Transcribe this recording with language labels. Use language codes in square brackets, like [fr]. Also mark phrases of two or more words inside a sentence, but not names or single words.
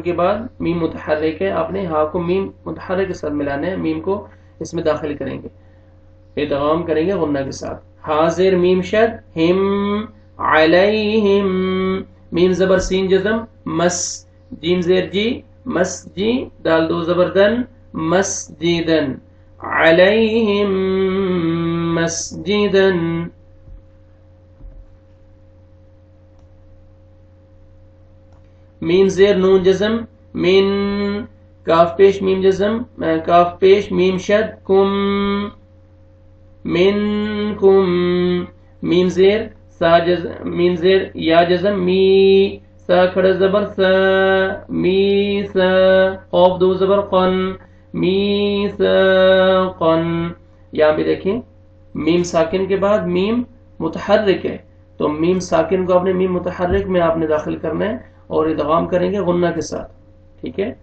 [ur] کے بعد میم متحرک ہے، آپ نے ہا کو میم متحرک کے ساتھ ملانا ہے، میم کو اس میں داخل کریں گے، ادغام کریں گے غنہ کے ساتھ، ہا زیر میم شد، ہم علیہم، میم زبر سین جزم مس، جیم زیر جی مس جی، دال دو زبر دن مسجدن، [ar] علیہم مسجدن۔ [ur] میم زیر نون جزم من، کاف پیش میم جزم، کاف پیش میم شد کم، من کم، میم زیر سا جزم، میم زیر یا جزم می، سا کھڑا زبر سا، می سا، قاف دو زبر قن، می سا قن۔ یہاں بھی دیکھیں میم ساکن کے بعد میم متحرک ہے، تو میم ساکن کو اپنے میم متحرک میں آپ نے داخل کرنا ہے اور ادغام کریں گے غنہ کے ساتھ، ٹھیک ہے۔